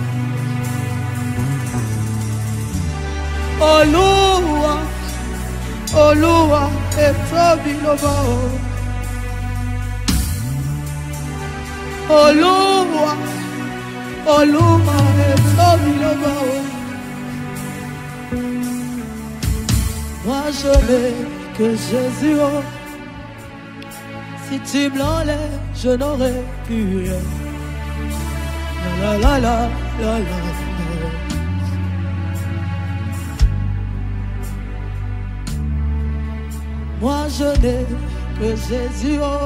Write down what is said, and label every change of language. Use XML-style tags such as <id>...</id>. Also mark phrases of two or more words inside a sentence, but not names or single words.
<yo>Olúwa, Olúwa tóbi lọ́ba o. Olúwa, Olúwa tóbi lọ́ba o.</yo> <fr>Moi je n'ai que Jésus. Oh. Si tu me l'enlèves, je n'aurai plus rien. La la la la la la. Moi je n'ai que Jésus. Oh.</fr>